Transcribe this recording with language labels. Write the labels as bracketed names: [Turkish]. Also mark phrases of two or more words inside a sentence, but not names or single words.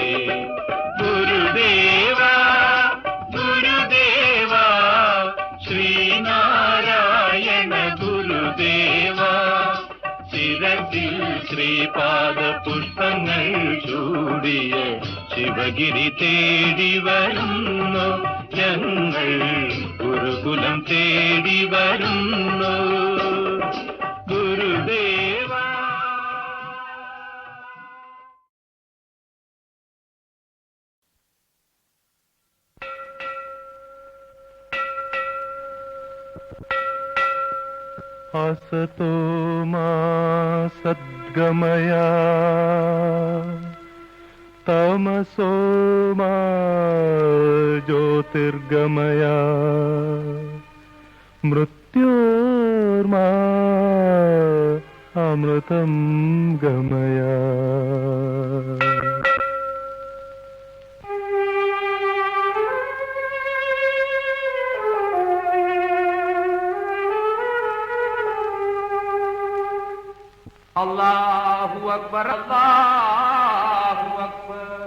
[Malayalam] ഗുരുദേവാ ഗുരുദേവാ ശ്രീനാരായണ ഗുരുദേവാ, ശിരസിൽ ശ്രീപാദ പുഷ്പങ്ങൾ ചൂടിയ ശിവഗിരി തേടി വരുന്നു ഞങ്ങൾ, ഗുരുകുലം തേടി വരുന്നു ഗുരുദേവാ. [Sanskrit] असतो मा सद्गमया तमसो मा ज्योतिर्गमया मृत्योर्मा अमृतं गमया. [Arabic] الله أكبر الله أكبر.